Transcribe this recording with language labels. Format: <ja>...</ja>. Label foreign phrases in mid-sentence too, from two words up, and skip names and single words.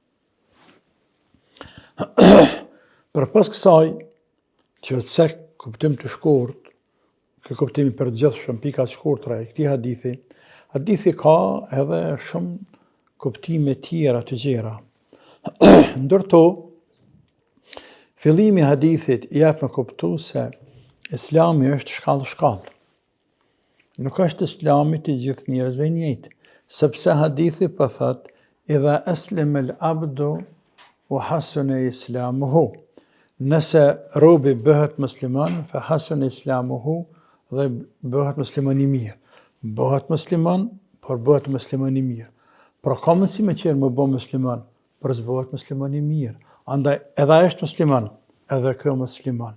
<sq>Përpas kësaj, që të cek kuptim të shkurt, kë kuptimi përgjithshëm, pika të shkurtra e këtij hadithi ka edhe shumë kuptime tjera të gjera. Ndërto, fillimi i hadithit jep me kuptu se Islami është shkallë. Nuk është Islami të gjithë njerëzve njëjtë, sepse hadithi po thot:</sq> <ar>"إذا أسلم العبد وحسن إسلامه."</ar> <sq>Nëse robi bëhet musliman,</sq> <ar>فحسن إسلامه,</ar> <sq>dhe bëhet musliman i mirë. Bëhet musliman, por bëhet musliman i mirë. Pra ka mundësi me qenë më bë musliman, por s'bëhet musliman i mirë. Andaj edhe ai është musliman, edhe ky musliman.</sq>